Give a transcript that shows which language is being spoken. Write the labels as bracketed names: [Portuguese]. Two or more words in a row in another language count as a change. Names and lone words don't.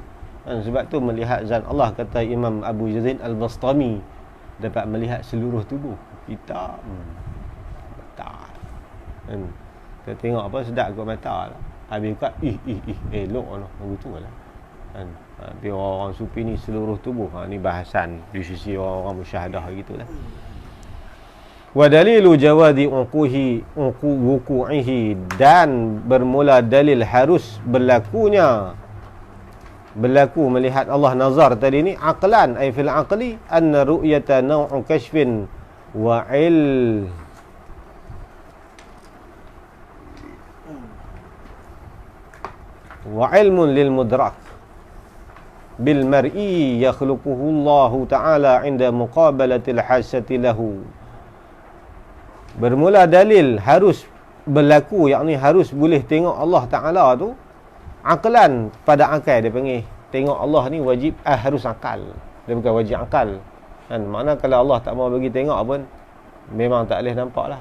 [Malay] Sebab tu melihat zat Allah, kata Imam Abu Yazid Al-Bastami, dapat melihat seluruh tubuh kita. Tak. Kita tengok apa sedap kat mata lah. Habis kat elok lah begitu lah. Kan? Tapi orang sufi ni seluruh tubuh. Ni bahasan di sisi orang musyahadah gitulah. [Arabic] ودليل جواز وقوعه, [Malay] dan bermula dalil harus berlaku melihat Allah nazar tadi ni aqlan [Arabic] أي في العقل أن الرؤية نوع كشف و علم للمدرك بالمرئي يخلقه الله تعالى عند مقابلة الحاسة له. [Malay] Bermula dalil harus berlaku, yakni harus boleh tengok Allah Ta'ala tu aqlan, pada akal dia panggil. Tengok Allah ni wajib harus akal, dia bukan wajib akal kan. Makna kalau Allah tak mau bagi tengok pun memang tak boleh nampak lah.